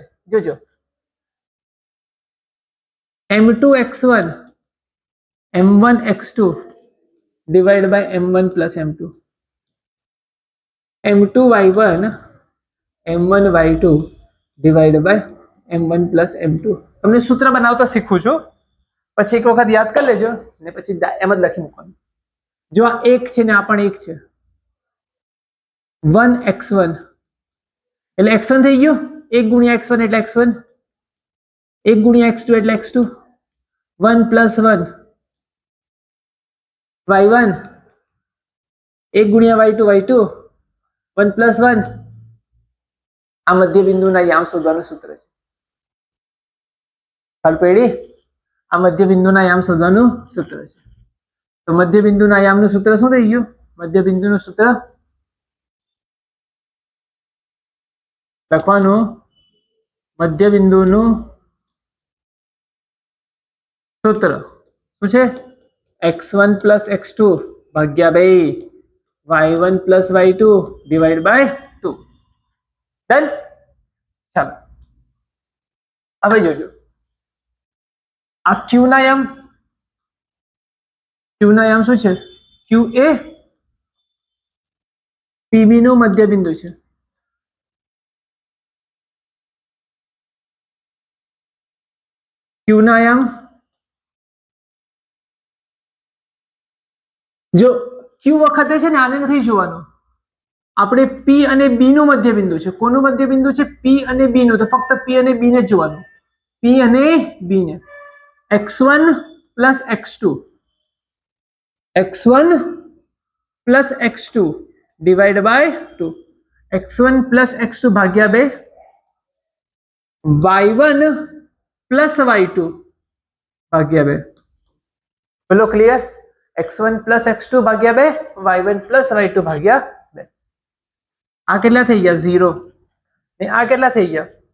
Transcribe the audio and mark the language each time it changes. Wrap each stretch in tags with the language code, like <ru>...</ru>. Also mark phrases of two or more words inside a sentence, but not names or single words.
<en>જોજો m2 x1 m1 x2 divided by m1 plus m2, m2 y1 m1 y2 divided by m1 plus m2.</en> <gu>તમને સૂત્ર બનાવતા શીખું છું, પછી એક વખત યાદ કરી લેજો ને પછી એમ જ લખી મૂકવાનું. જો આ 1 છે ને આ પણ 1 છે, 1x1 એટલે x1 થઈ ગયો, 1 ગુણ્યા x1 એટલે x1, 1 ગુણ્યા x2 એટલે x2, 1 plus 1 y1, 1 ગુણ્યા y2 y2, 1 plus 1. આ મધ્ય બિંદુના યામ શોધવાનું સૂત્ર છે. ખબર પડી? આ મધ્ય બિંદુના યામ શોધવાનું સૂત્ર છે. તો મધ્ય બિંદુના યામનું સૂત્ર શું થઈ ગયું? મધ્ય બિંદુનું સૂત્ર લખવાનું, મધ્ય બિંદુનું સૂત્ર શું છે? x1 plus x2 ભાગ્યા 2</gu> <en>y1 plus y2 divided by 2.</en> <gu>ડન. ચાલો હવે જોજો આ ક્યુ ના યામ શું છે? ક્યુ એ પીબી નું મધ્ય બિંદુ છે. ક્યુ ના યામ જો ક્યુ વખતે છે ને આને નથી જોવાનું, આપણે પી અને બી નું મધ્ય બિંદુ છે. કોનું મધ્ય બિંદુ છે? પી અને બી નું. તો ફક્ત પી અને બી ને જ જોવાનું, પી અને બી ને.</gu> <en>x1 plus x2 divided by 2,</en> <gu>x1 plus x2 ભાગ્યા 2, y1 પ્લસ y2 ભાગ્યા 2. બોલો ક્લિયર? x1 પ્લસ x2 ભાગ્યા 2, y1 પ્લસ y2 ભાગ્યા 2. આ કેટલા થઈ ગયા? 0. ને આ કેટલા થઈ ગયા?</gu>